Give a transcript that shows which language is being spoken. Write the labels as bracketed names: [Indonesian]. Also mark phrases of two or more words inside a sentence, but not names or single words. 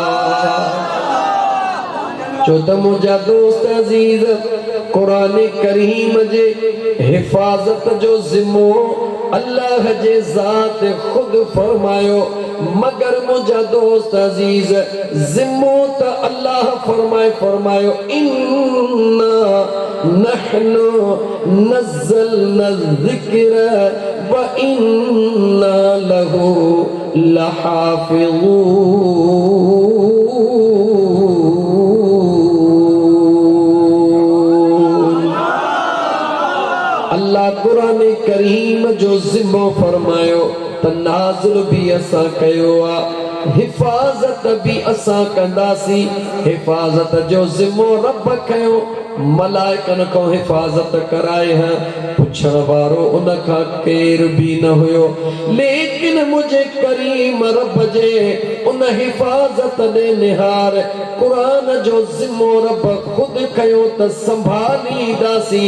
[Sindhi] छो त मुंहिंजा दोस्त अज़ीज़, क़ुरान करीम जे हिफ़ाज़त जो ज़िम्मो अल्लाह जे ज़ात खुद फरमायो, मगर मुंहिंजा दोस्त अज़ीज़ ज़िम्मो त अल्लाह फरमायो [Arabic] إنا نحن نزلنا الذكر وإنا له لحافظون. [Sindhi] अल्लाह कुरान करीम जो ज़िम्मो फरमायो त नाज़िल भी असां कयो आ, हिफ़ाज़त भी असां कंदासीं। हिफ़ाज़त जो ज़िम्मो रब खयो, मलाइकन खां हिफ़ाज़त कराए है, पुछण वारो उन खां केर भी न हुयो, लेकिन मुझे करीम रब जे उन हिफ़ाज़त ॾे निहार कुरान जो ज़िम्मो रब खुद खयो त संभालींदासीं।